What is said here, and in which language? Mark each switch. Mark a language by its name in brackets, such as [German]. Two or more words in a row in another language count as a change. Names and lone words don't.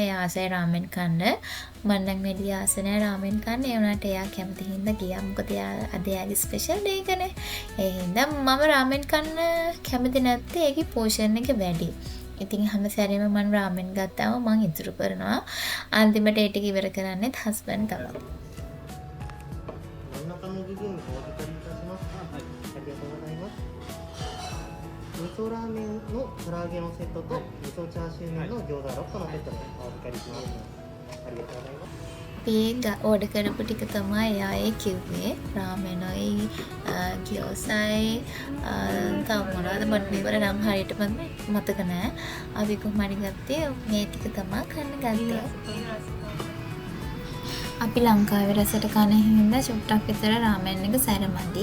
[Sinhala] එයා ආසයි රාමෙන් කන්න. මම නම් මෙලිය ආස නැහැ රාමෙන් කන්න. ඒ වුණාට එයා කැමති හින්දා ගියා. මොකද අද එයාගේ [English] special day [Sinhala] එකනේ. ඒ හින්දා මම රාමෙන් කන්න කැමති නැත්තේ ඒකේ පෝෂන් එක වැඩි. ඉතින් හැම සැරේම මම රාමෙන් ගත්තාම මම ඉතුරු කරනවා. අන්තිමට ඒ ටික ඉවර කරන්නේත් හස්බන්ඩ් තමයි. [Japanese] 真ん中の部分をお預かりいたします。ありがとうございます。味噌ラーメンの唐揚げのセットと味噌チャーシュー麺の餃子6個のセットでお預かりします。ありがとうございます。 [Sinhala] අපි ඕඩර් කරපු ටික තමයි එයා ඒ කිව්වේ රාමෙනයි ගියෝසයි තව මොනවද මට මේවල නම් හරියටම මතක නැහැ. අපි කොහොම හරි ගත්තේ මේ ටික තමයි කන්න ගත්තේ. අපි ලංකාවේ රසට කන හින්දා චුට්ටක් විතර රාමෙන් එක සැරමදි.